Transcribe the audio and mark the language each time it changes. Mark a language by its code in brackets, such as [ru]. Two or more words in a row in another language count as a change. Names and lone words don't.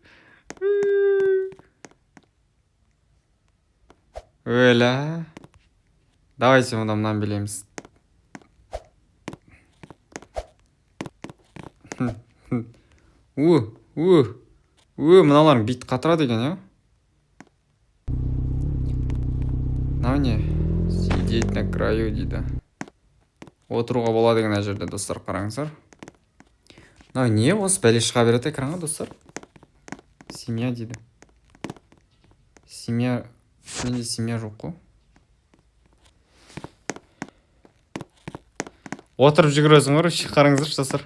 [kk] Давайте мұнан билейміз. Мыналарың бит қатырады екен, я? Мынау не? [ru] Сидеть на краю дейді. [kk] Отыруға болады деген жерде, достар, қараңыздар. Мынау не? Осы бәле шыға береді экранға, достар. Семья дейді. Менде семья жоқ қой. Отырып жүгіресің ғой, қараңыздар, достар.